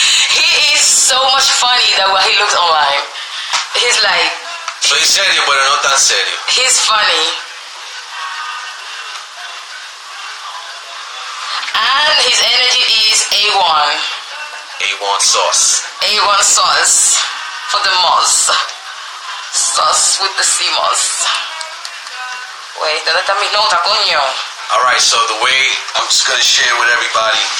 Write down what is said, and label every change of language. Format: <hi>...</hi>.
<en>He is so much funny than what he looks online. He's like...</en> <es>Soy serio, pero no tan serio.</es> <en>He's funny. And his energy is A1. A1 sauce. A1 sauce for the moss. Sauce with the sea moss. Wait,</en> <es>¿dónde están mis notas, coño?</es> <en>Alright, so the way I'm just gonna share with everybody.</en>